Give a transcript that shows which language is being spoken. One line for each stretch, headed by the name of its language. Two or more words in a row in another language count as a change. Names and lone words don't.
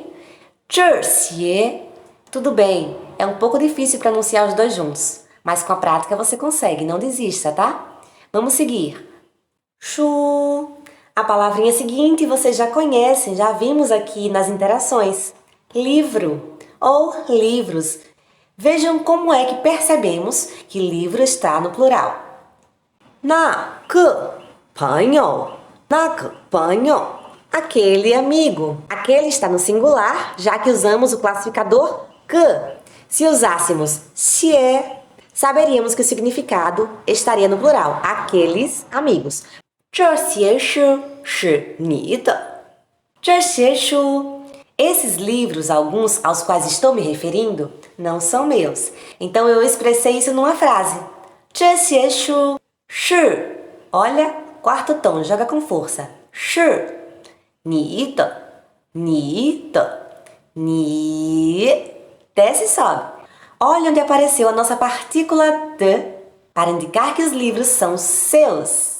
Chinese: 这些,
Portuguese: tudo bem, é um pouco difícil pronunciar os dois juntos, mas com a prática você consegue, não desista, tá? Vamos seguir. 书. A palavrinha seguinte vocês já conhecem, já vimos aqui nas interações. Livro ou livros. Vejam como é que percebemos que livro está no plural. 那个朋友, aquele amigo. Aquele está no singular, já que usamos o classificador que. Se usássemos se, saberíamos que o significado estaria no plural, aqueles amigos.
Chinese: 这些书是你的。这些书.
Portuguese: Esses livros, alguns aos quais estou me referindo, não são meus. Então eu expressei isso numa frase.
Chinese: 这些书是.
Portuguese: Olha, quarto tom, joga com força.
Chinese: 是你的.
Portuguese: Desce e sobe. Olha onde apareceu a nossa partícula de para indicar que os livros são seus.